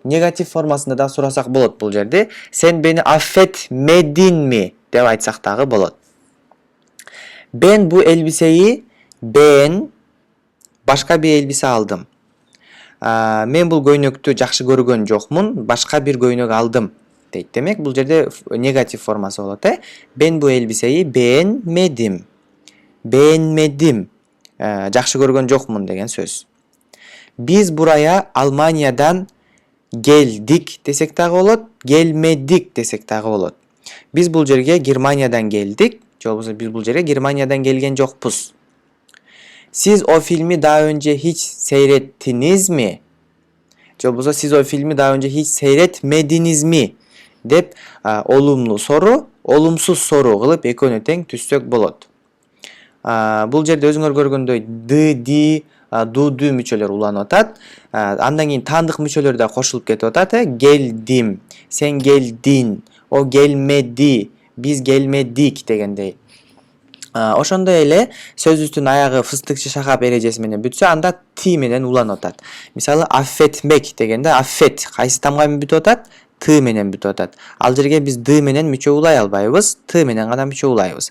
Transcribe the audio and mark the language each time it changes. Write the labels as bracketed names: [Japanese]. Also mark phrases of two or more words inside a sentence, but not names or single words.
[Kyrgyz] Негатив формасында да сурасак болот бул жерде. [Turkish] Sen beni affetmedin mi [Kyrgyz] деп айтсак дагы болот. [Turkish] Ben başka bir elbise aldım. [Kyrgyz] Мен бул көйнөктү жакшы көргөн жокмун, башка бир көйнөк алдым дейт. Демек бул жерде негатив формасы болот. [Turkish] Ben bu elbiseyi beğenmedim. Beğenmedim. [Kyrgyz] Жакшы көргөн жокмун деген сөз. Биз [Turkish] buraya Almanya'dan [Kyrgyz] келдик десек дагы болот, келмедик десек дагы болот. Биз бул жерге Германиядан келдик, же болбосо биз бул жерге Германиядан келген жокпуз. [Turkish] Siz o filmi daha önce hiç seyrettiniz mi? [Kyrgyz] Же болбосо [Turkish] siz o filmi daha önce hiç seyretmediniz mi? [Kyrgyz] Деп [Turkish] olumlu soru, olumsuz soru [Kyrgyz] кылып экөөнү тең түзсөк болот. Бул жерде өзүңөр көргөндөй д, ди, ду, дүү мүчөлөр уланып атат. Андан кийин таандык мүчөлөр да кошулуп кетип атат. [Turkish] Geldim, sen geldin, o gelmedi, biz gelmedik дегендей. [Kyrgyz] Ошондой эле сөзүбүздүн аягы фыстыкчы шахап эрежеси менен бүтсө, анда ти менен уланып атат. Мисалы аффетмек дегенде аффет кайсы тамга менен бүтүп атат? Т менен бүтүп атат. Ал жерге биз д менен мүчө улай албайбыз, т менен гана мүчө улайбыз.